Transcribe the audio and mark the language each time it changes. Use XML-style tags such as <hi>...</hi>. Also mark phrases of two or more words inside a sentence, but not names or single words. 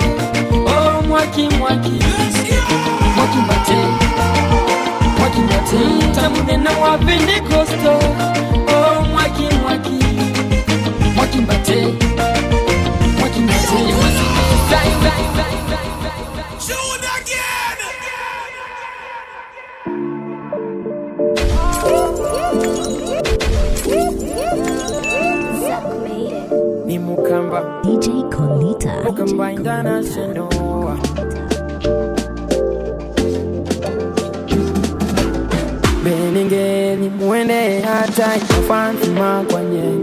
<kam>Oh mwaki mwaki mwaki mbate mwaki mbate tamude na wa Pentecosto. Oh mwaki mwaki mwaki mbate mwaki mbate</kam> <en>Shoot again.</en> <kam>ni mukamba DJ Colita. mukamba international Beningeni muende hata itafansi makwenye.</kam>